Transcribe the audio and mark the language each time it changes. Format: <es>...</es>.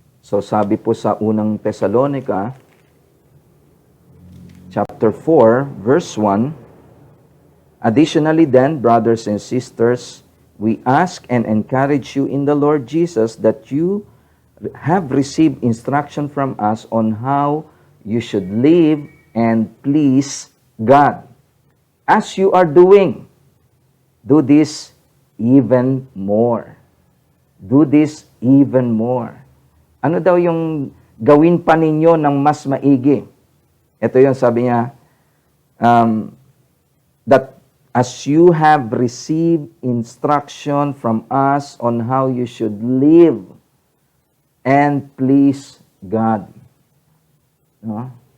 <en>So</en> <tl>sabi po sa unang Thessalonica,</tl> <en>chapter 4, verse 1, additionally then, brothers and sisters, we ask and encourage you in the Lord Jesus that you have received instruction from us on how you should live and please God. As you are doing, do this even more. Do this even more.</en> <tl>Ano daw yung gawin pa ninyo ng mas maigi? Ito yung sabi niya,</tl> <en>that as you have received instruction from us on how you should live and please God. No?</en>